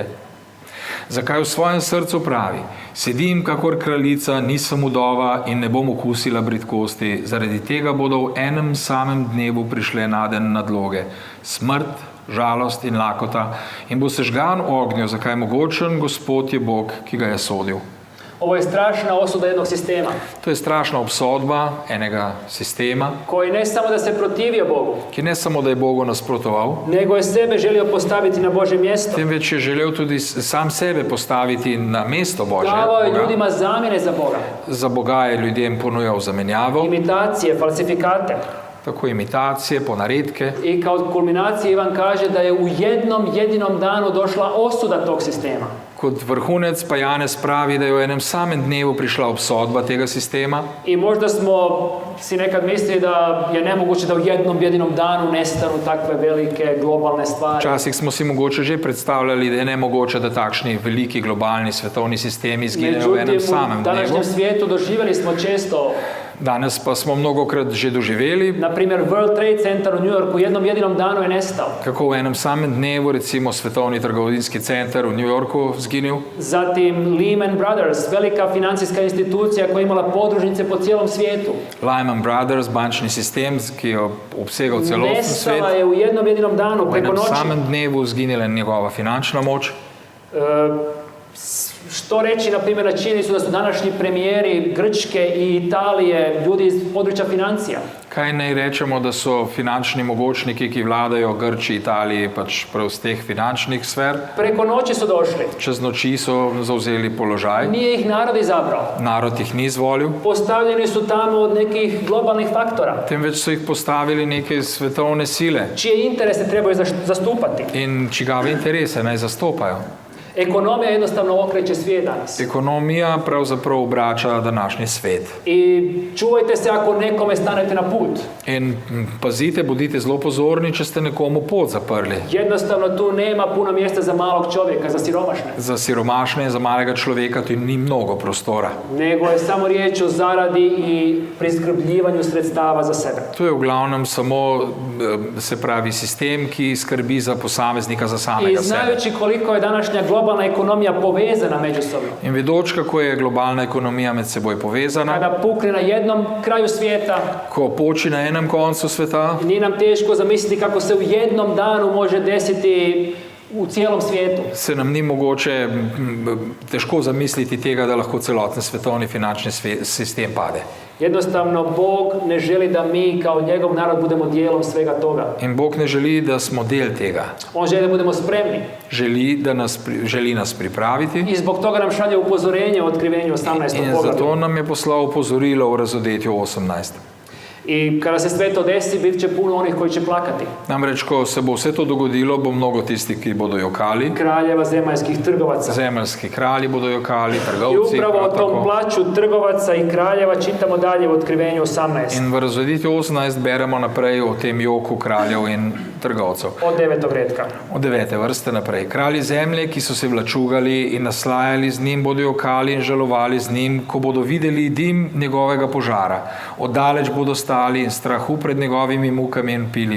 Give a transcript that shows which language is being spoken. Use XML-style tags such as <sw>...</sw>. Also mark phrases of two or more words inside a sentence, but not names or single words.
<sl>Zakaj v svojem srcu pravi, sedim kakor kraljica, nisem udova in ne bom okusila bridkosti, zaradi tega bodo v enem samem dnevu prišle naden nadloge, smrt, žalost in lakota in bo sežgan v ognju, zakaj mogočen Gospod je Bog, ki ga je sodil.</sl> <hr>Ovo je strašna osuda jednog sistema</hr> <sl>To je strašna obsodba enega sistema,</sl> <hr>koji ne samo da se protivio Bogu,</hr> <sl>ki ne samo, da je Bogu nasprotoval,</sl> <hr>nego je sebe želio postaviti na Božje mjesto.</hr> <sl>temveč je želel tudi sam sebe postaviti na mesto</sl> <hr>Davao je</hr> <sl>Boga.</sl> <hr>ljudima zamjene za Boga.</hr> <sl>Za Boga je ljudem ponujal zamenjavo,</sl> <hr>Imitacije, falsifikate.</hr> <sl>tako imitacije, ponaredke.</sl> <hr>I kao kulminacije Ivan kaže da je u jednom jedinom danu došla osuda tog sistema.</hr> <sl>Kot vrhunec pa Janez pravi, da je v enem samem dnevu prišla obsodba tega sistema.</sl> <hr>I možda smo si nekad mislili da je nemoguće da u jednom jedinom danu nestanu takve velike globalne stvari.</hr> <sl>Včasih smo si mogoče že predstavljali, da je nemogoče, da takšni veliki globalni svetovni sistemi izginejo v enem</sl> <hr>Međutim,</hr> <sl>samem</sl> <hr>u</hr> <sl>dnevu.</sl> <hr>današnjem svijetu doživjeli smo često,</hr> <sl>Danes pa smo mnogokrat že doživeli,</sl> <hr>na primjer World Trade Center u New Yorku u jednom jedinom danu je nestao.</hr> <sl>kako v enem samem dnevu recimo Svetovni trgovinski center v New Yorku zginil,</sl> <hr>Zatim Lehman Brothers, velika financijska institucija koja je imala podružnice po cijelom svijetu.</hr> <sl>Lehman Brothers, bančni sistem, ki je obsegal celoten svet,</sl> <hr>Nestala je u jednom jedinom danu,</hr> <sl>v</sl> <hr>preko</hr> <sl>enem</sl> <hr>noći.</hr> <sl>samem dnevu zginila njegova finančna moč.</sl> <hr>Što reći, na primjer, na činjenicu da su današnji premijeri Grčke i Italije ljudi iz područja financija.</hr> <sl>Kaj naj rečemo, da so finančni mogočniki, ki vladajo Grčiji, Italiji, pač prav z teh finančnih sfer,</sl> <hr>Preko noći su došli.</hr> <sl>čez noči so zauzeli položaj,</sl> <hr>Nije ih narod izabrao.</hr> <sl>narod jih ni izvolil,</sl> <hr>Postavljeni su tamo od nekih globalnih faktora,</hr> <sl>temveč so jih postavili neke svetovne sile</sl> <hr>čije interese trebaju zastupati.</hr> <sl>in čigave interese naj zastopajo.</sl> <hr>Ekonomija jednostavno okreće svijet danas.</hr> <sl>Ekonomija pravzaprav obrača današnji svet.</sl> <hr>I čuvajte se ako nekome stanete na put.</hr> <sl>In pazite, bodite zelo pozorni, če ste nekomu pot zaprli.</sl> <hr>Jednostavno tu nema puno mjesta za malog čovjeka, za siromašne.</hr> <sl>Za siromašne, za malega človeka tu ni mnogo prostora.</sl> <hr>Nego je samo riječ o zaradi i priskrbljivanju sredstava za sebe.</hr> <sl>To je v glavnem samo, se pravi, sistem, ki skrbi za posameznika, za</sl> <hr>I</hr> <sl>samega sebe.</sl> <hr>znajući koliko je današnja globalna ekonomija povezana međusobno,</hr> <sl>In vedoč, kako je globalna ekonomija med seboj povezana,</sl> <hr>kada pukne na jednom kraju svijeta,</hr> <sl>ko poči na enem koncu sveta,</sl> <hr>nije nam teško zamisliti kako se u jednom danu može desiti u cijelom svijetu.</hr> <sl>se nam ni mogoče težko zamisliti tega, da lahko celoten svetovni finančni sistem pade.</sl> <hr>Jednostavno, Bog ne želi da mi kao njegov narod budemo dijelom svega toga.</hr> <sl>In Bog ne želi, da smo del tega.</sl> <hr>On želi da budemo spremni.</hr> <sl>Želi nas pripraviti</sl> <hr>I zbog toga nam šalje upozorenje u Otkrivenju 18.</hr> <sl>in poglavlju. zato nam je poslal upozorilo v Razodetju 18.</sl> <hr>I kada se sve to desi, bit će puno onih koji će plakati.</hr> <sl>Namreč, ko se bo vse to dogodilo, bo mnogo tistih, ki bodo jokali,</sl> <hr>Kraljeva, zemaljskih trgovaca.</hr> <sl>zemeljski kralji bodo jokali,</sl> <hr>I</hr> <sl>trgovci,</sl> <hr>upravo o</hr> <sl>prav</sl> <hr>tom</hr> <sl>tako.</sl> <hr>plaću trgovaca i kraljeva čitamo dalje u Otkrivenju 18.</hr> <sl>In v Razodetju 18 beremo naprej o tem joku kraljev in trgovcev.</sl> <hr>Od 9. redka.</hr> <sl>Od 9. vrste naprej. Kralji zemlje, ki so se vlačugali in naslajali z njim, bodo jokali in žalovali z njim, ko bodo videli dim njegovega požara. Oddaleč bodo stali in strahu pred njegovimi mukami in pili.</sl>